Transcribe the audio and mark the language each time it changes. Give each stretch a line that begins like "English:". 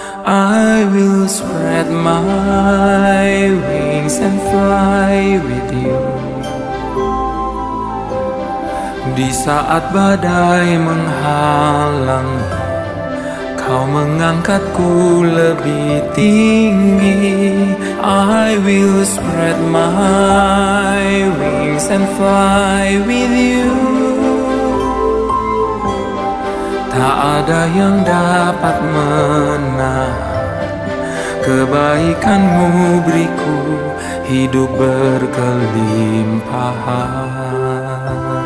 English: I will spread my wings and fly with You.
Indonesian: Di saat badai menghalang, Kau mengangkatku lebih tinggi.
English: I will spread my wings and fly with You.
Indonesian: Tak ada yang dapat menahan kebaikan-Mu, beriku hidup berkelimpahan.